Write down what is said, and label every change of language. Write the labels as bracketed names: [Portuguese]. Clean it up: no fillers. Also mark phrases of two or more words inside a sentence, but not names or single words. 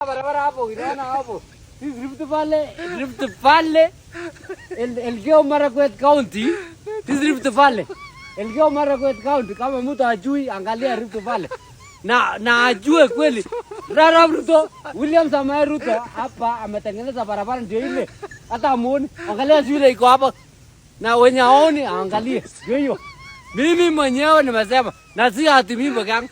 [Swahili] Barabara hapo, inaona hapo. [English] This Rift Valley, Elgeyo Marakwet County, this Rift Valley. Elgeyo Marakwet County, [Swahili] kama mtu ajui, angalia Rift Valley. Na ajue kweli. Arap Ruto, William Samoei Ruto hapa ametengeneza barabara ndio ile. Hata muone, angalia shule iko hapa. Na wenye haoni angalie. Ndio hiyo. Mimi mwenyewe nimesema na si ati mimi peke yangu.